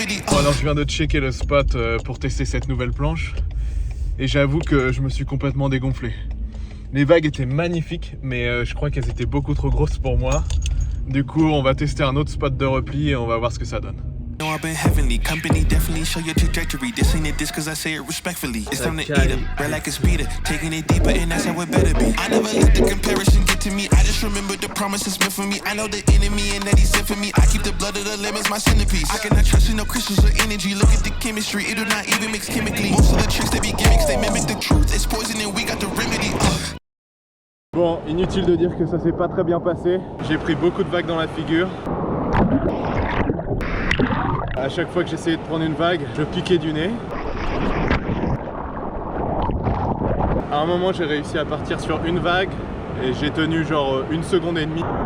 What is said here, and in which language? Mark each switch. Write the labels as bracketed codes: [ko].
[fr] Bon, alors je viens de checker le spot pour tester cette nouvelle planche. Et j'avoue que je me suis complètement dégonflé. Les vagues étaient magnifiques, mais je crois qu'elles étaient beaucoup trop grosses pour moi. Du coup, on va tester un autre spot de repli et on va voir ce que ça donne. [en] I've been heavenly, company definitely show your trajectory. This ain't a diss cause I say it respectfully. It's time to eat up, red like a speeder, taking it deeper and that's how it better be. I never let the comparison get to me, I just remember the promises meant for me. I know the enemy and that he's sent for me, I keep the blood of the lemons my centerpiece. I cannot trust in no crystals or energy, look at the chemistry, it do not even mix chemically. Most of the tricks they be gimmicks, they mimic the truth, it's poison and we got the remedy. [fr] Bon, inutile de dire que ça s'est pas très bien passé. J'ai pris beaucoup de vagues dans la figure. À chaque fois que j'essayais de prendre une vague, je piquais du nez. À un moment, j'ai réussi à partir sur une vague et j'ai tenu genre 1 seconde et demie.